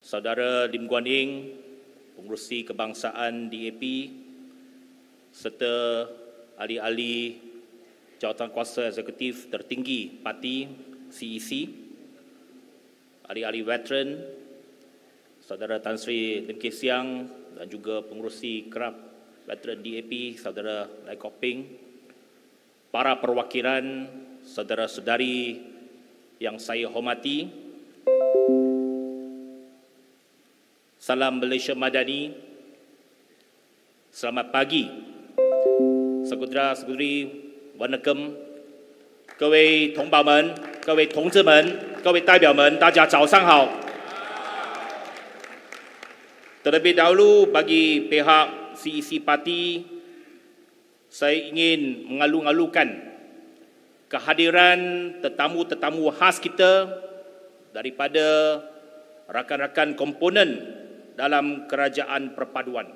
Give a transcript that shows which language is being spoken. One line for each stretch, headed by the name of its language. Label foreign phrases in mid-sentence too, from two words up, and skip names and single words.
Malay: Saudara Lim Guan Eng, Pengerusi Kebangsaan DAP, serta ahli-ahli jawatan kuasa eksekutif tertinggi parti CEC, ahli-ahli veteran, Saudara Tan Sri Lim Kay Siang dan juga Pengerusi Kerap Veteran DAP, Saudara Lai Kok Peng, para perwakilan, saudara-saudari yang saya hormati, salam Malaysia Madani, selamat pagi, saudara-saudari, Wanakem,
Chinese: 各位同胞们、各位同志们、各位代表们，大家早上好。
Malay: Terlebih dahulu bagi pihak CEC Parti, saya ingin mengalu-alukan kehadiran tetamu-tetamu khas kita daripada rakan-rakan komponen dalam Kerajaan Perpaduan.